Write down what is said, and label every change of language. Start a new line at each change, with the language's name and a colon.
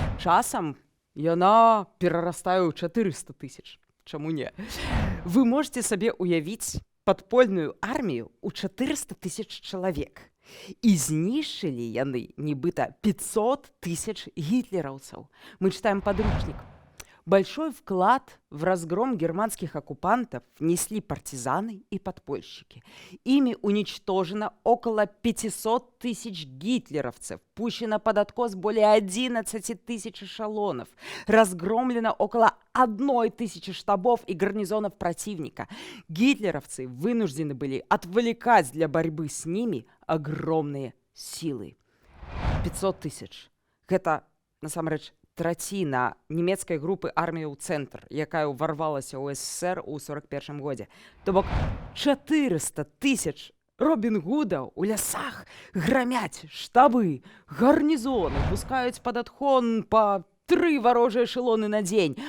Belarusian: Часам яна перарастае ў 400 тысяч. Чаму не? Вы можете сабе уявіць падпольную армію ў 400 тысяч чалавек. І знішчылі яны нібыта 500 тысяч гітлераўцаў.
Russian: Мы читаем подручник. Большой вклад в разгром германских оккупантов несли партизаны и подпольщики. Ими уничтожено около 500 тысяч гитлеровцев, пущено под откос более 11 тысяч эшелонов, разгромлено около 1000 штабов и гарнизонов противника. Гитлеровцы вынуждены были отвлекать для борьбы с ними огромные силы. 500 тысяч.
Belarusian: Это, насамрэч, траціна нямецкай групы арміяў «Цэнтр», якая ўварвалася ў СССР у 1941 годзе. То бок 400 тысяч Робін Гудаў у лясах грамяць штабы, гарнізоны, пускаюць пад адхон па 3 варожыя эшелоны на дзень.